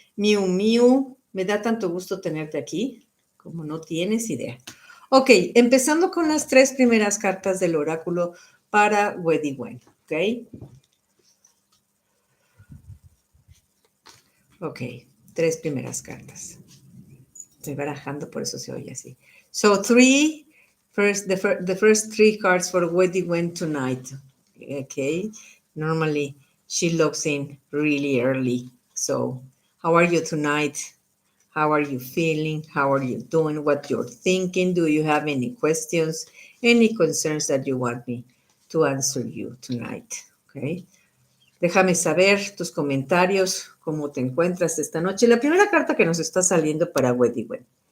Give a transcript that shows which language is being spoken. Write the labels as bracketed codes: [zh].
[es] Miu Miu, me da tanto gusto tenerte aquí, como no tienes idea. Ok, empezando con las 3 primeras cartas del oráculo para Weddy Wen, ¿ok? Ok, 3 primeras cartas. Estoy barajando, por eso se oye así. [en] So, the first 3 cards for Weddy Wen tonight. Okay, normally she logs in really early. So, how are you tonight? How are you feeling? How are you doing? What you're thinking? Do you have any questions? Any concerns that you want me to answer you tonight? Okay. [es] Déjame saber tus comentarios, cómo te encuentras esta noche. La primera carta que nos está saliendo para Weddy Wen.